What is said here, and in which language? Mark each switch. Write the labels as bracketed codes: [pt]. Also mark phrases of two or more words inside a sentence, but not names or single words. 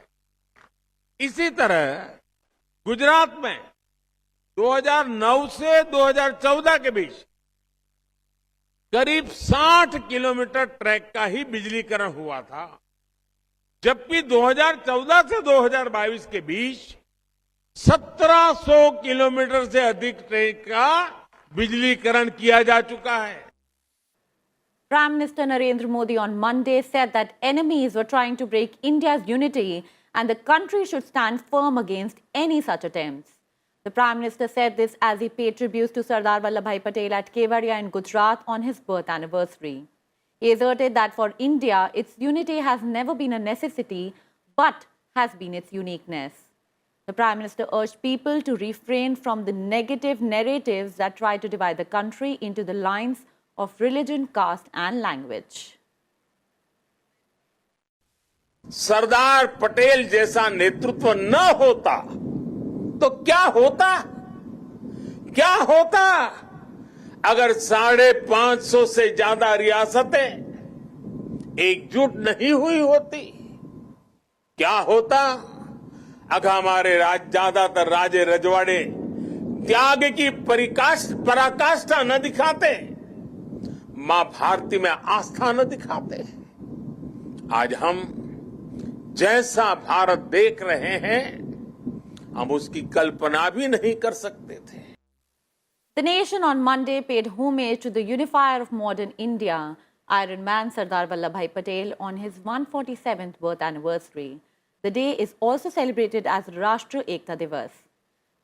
[hi] इसी तरह गुजरात में 2009 से 2014 के बीच करीब 60 किलोमीटर ट्रैक का ही बिजलीकरण हुआ था, जबकि 2014 से 2022 के बीच 1700 किलोमीटर से अधिक ट्रैक का बिजलीकरण किया जा चुका है. [en] Prime Minister Narendra Modi on Monday said that enemies were trying to break India's unity and the country should stand firm against any such attempts. The Prime Minister said this as he paid tribute to Sardar Vallabhbhai Patel at Kevadia in Gujarat on his birth anniversary. He asserted that for India, its unity has never been a necessity, but has been its uniqueness. The Prime Minister urged people to refrain from the negative narratives that try to divide the country into the lines of religion, caste and language. [hi] सरदार पटेल जैसा नेतृत्व न होता तो क्या होता? क्या होता अगर 550 से ज्यादा रियासतें एकजुट नहीं हुई होती? क्या होता अगर हमारे ज्यादातर राजे रजवाड़े त्याग की पराकाष्ठा न दिखाते, मां भारती में आस्था न दिखाते? आज हम जैसा भारत देख रहे हैं, हम उसकी कल्पना भी नहीं कर सकते थे. [en] The nation on Monday paid homage to the unifier of modern India, Iron Man Sardar Vallabhbhai Patel, on his 147th birth anniversary. The day is also celebrated as Rashtra Ekta Divas.